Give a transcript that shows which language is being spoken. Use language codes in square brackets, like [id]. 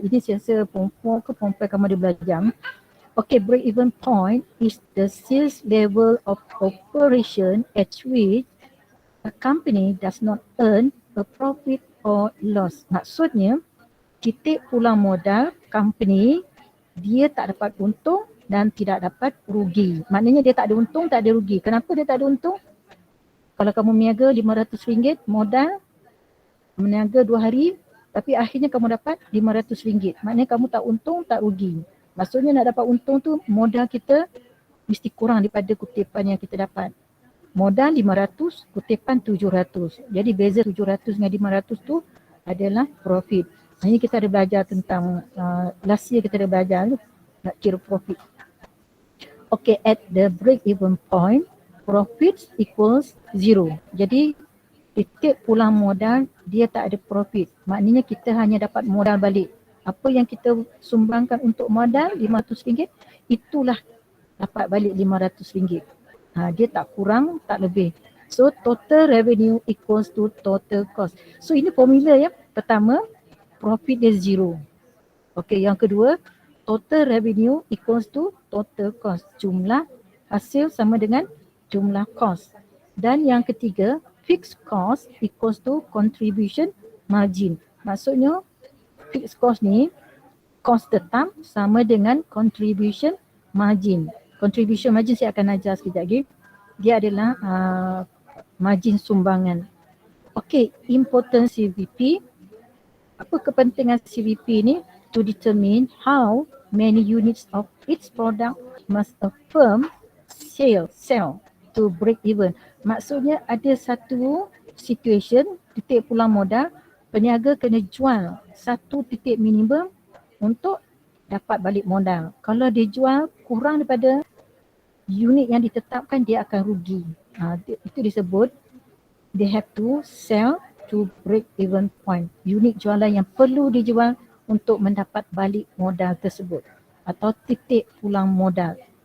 [ms] Ini saya rasa form 4 ke form 5 kamu ada belajar. [en] Okay, break even point is the sales level of operation at which a company does not earn a profit or loss. [ms] Maksudnya titik pulang modal company dia tak dapat untung dan tidak dapat rugi. Maknanya dia tak ada untung, tak ada rugi. Kenapa dia tak ada untung? Kalau kamu meniaga RM500 modal, meniaga 2 hari tapi akhirnya kamu dapat RM500. Maknanya kamu tak untung, tak rugi. Maksudnya nak dapat untung tu modal kita mesti kurang daripada kutipan yang kita dapat. Modal 500, kutipan 700. Jadi beza 700 dengan 500 tu adalah profit. Ini kita ada belajar tentang [en] last year [ms] kita ada belajar nak kira profit. [en] Okay, at the break even point, profit equals 0. [ms] Jadi titik pulang modal dia tak ada profit. Maknanya kita hanya dapat modal balik. Apa yang kita sumbangkan untuk modal RM500, itulah dapat balik RM500. Dia tak kurang, tak lebih. [en] So total revenue equals to total cost. [ms] So ini formula ya. Pertama, profit dia 0. Okay, yang kedua, [en] total revenue equals to total cost. [ms] Jumlah hasil sama dengan jumlah cost. Dan yang ketiga, [en] fixed cost equals to contribution margin. [ms] Maksudnya fixed cost ni, cost tetap sama dengan contribution margin. Contribution margin saya akan ajar sekejap lagi. Dia adalah margin sumbangan. Okay, important CVP. Apa kepentingan CVP ni? [en] To determine how many units of each product must a firm sell to break even. [ms] Maksudnya ada satu situation, titik pulang modal, peniaga kena jual satu titik minimum untuk dapat balik modal. Kalau dia jual kurang daripada unit yang ditetapkan, dia akan rugi. [en] Itu disebut they have to sell to break even point. [ms] Unit jualan yang perlu dijual untuk mendapat balik modal tersebut atau titik pulang modal.